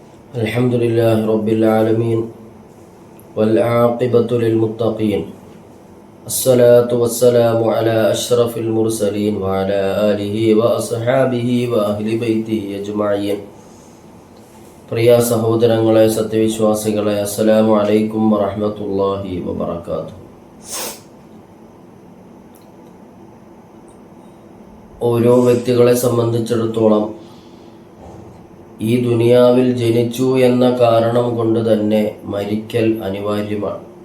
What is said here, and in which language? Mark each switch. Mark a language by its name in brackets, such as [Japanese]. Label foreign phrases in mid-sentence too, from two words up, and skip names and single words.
[Arabic] الحمد لله رب العالمين والعاقبة للمتقين الصلاة والسلام على أشرف المرسلين وعلى آله وأصحابه وأهل بيته أجمعين. [Malayalam] പ്രിയ സഹോദരങ്ങളെ, സത്യവിശ്വാസികളെ, [Arabic] السلام عليكم ورحمة الله وبركاته. [Malayalam] ഓരോ വ്യക്തികളെ സംബന്ധിച്ചിടത്തോളം ഈ ദുനിയാവിൽ ജനിച്ചു എന്ന കാരണം കൊണ്ട് തന്നെ മരിക്കൽ അനിവാര്യമാണ്.